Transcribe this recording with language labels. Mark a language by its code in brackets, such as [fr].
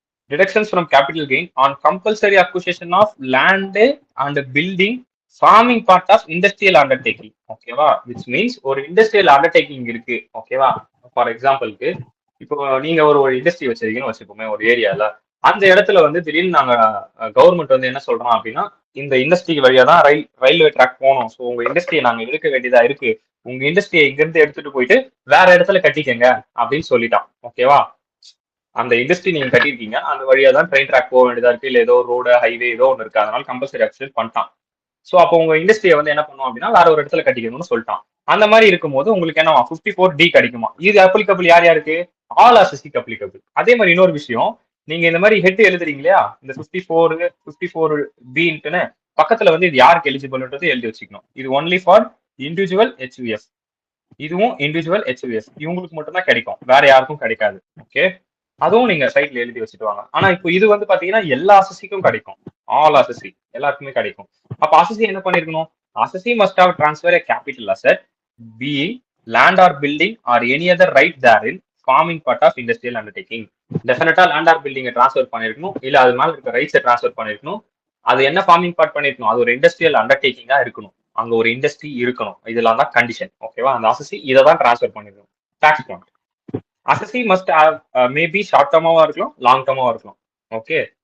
[en] Deductions from capital gain on compulsory acquisition of land and building forming part of industrial undertaking. [ta] ஓகேவா? [en] which means [ta] ஒரு industrial undertaking இருக்கு. ஓகேவா? For எக்ஸாம்பிளுக்கு இப்போ நீங்க ஒரு இண்டஸ்ட்ரி வச்சிருக்கீங்கன்னு வச்சுக்கோமே ஒரு ஏரியால, அந்த இடத்துல வந்து திடீர்னு நாங்க கவர்மெண்ட் வந்து என்ன சொல்றோம் அப்படின்னா, இந்த இண்டஸ்ட்ரி வழியா தான் ரயில்வே ட்ராக் போகணும். ஸோ உங்க இண்டஸ்ட்ரியை நாங்க எடுக்க வேண்டியதா இருக்கு. உங்க இண்டஸ்ட்ரியை இங்க இருந்து எடுத்துட்டு போயிட்டு வேற இடத்துல கட்டிக்கங்க அப்படின்னு சொல்லிட்டான். ஓகேவா? அந்த இண்டஸ்ட்ரி நீங்க கட்டிருக்கீங்க, அந்த வழியா தான் ட்ரெயின் ட்ராக் போக வேண்டியதா இருக்கு, இல்ல ஏதோ ரோடு ஹைவே ஏதோ ஒன்று இருக்கு, அதனால கம்பல்சரி அக்செப்ட் பண்ணிட்டான். ஸோ அப்போ உங்க இண்டஸ்ட்ரியை வந்து என்ன பண்ணுவோம் அப்படின்னா வேற ஒரு இடத்துல கட்டிக்கணும்னு சொல்லிட்டான். அந்த மாதிரி இருக்கும்போது உங்களுக்கு என்ன 54D கிடைக்குமா? இது அப்ளிகபிள் யார் யாருக்கு? All அசசிக்கு applicable. அதே மாதிரி இன்னொரு விஷயம், நீங்க இந்த மாதிரி ஹெட் எழுதுறீங்க இல்லையா, இந்த 54 54Bன்ட்டுன்னு பக்கத்துல வந்து இது யாருக்கு எலிஜிபிள்ன்றது எழுதி வச்சுக்கணும். இது ஒன்லி ஃபார் இண்டிவிஜுவல் ஹெச்விஎஸ். இதுவும் இண்டிவிஜுவல் ஹெச்விஎஸ். இவங்களுக்கு மட்டும் தான் கிடைக்கும், வேற யாருக்கும் கிடைக்காது. ஓகே, அதுவும் நீங்க சைட்ல எழுதி வச்சுட்டு வாங்க. ஆனா இப்போ இது வந்து பாத்தீங்கன்னா எல்லா அசசிக்கும் கிடைக்கும், ஆல் அசசி எல்லாருக்குமே கிடைக்கும். அப்ப அசசி என்ன பண்ணிருக்கணும்? [en] Assessee must have transfer a capital asset being land or building or any other right therein forming part of industrial undertaking. [ta] டெஃபினட்டா லேண்ட் ஆர் பில்டிங்கை ட்ரான்ஸ்ஃபர் பண்ணிருக்கணும், இல்ல அது மேல இருக்க ரைட்ஸை ட்ரான்ஸ்ஃபர் பண்ணிருக்கணும். அது என்ன ஃபார்மிங் பார்ட் பண்ணிருக்கணும்? அது ஒரு இண்டஸ்ட்ரியல் அண்டர்டேக்கிங்கா இருக்கணும், அங்க ஒரு இண்டஸ்ட்ரி இருக்கணும். இதெல்லாம் தான் கண்டிஷன். ஓகேவா? அந்த அசசி இதை தான் ட்ரான்ஸ்ஃபர் பண்ணிருக்கணும். Tax point. அசசி must have maybe short டர்மாவா இருக்கலாம், லாங் டர்மாவா இருக்கலாம். ஓகே.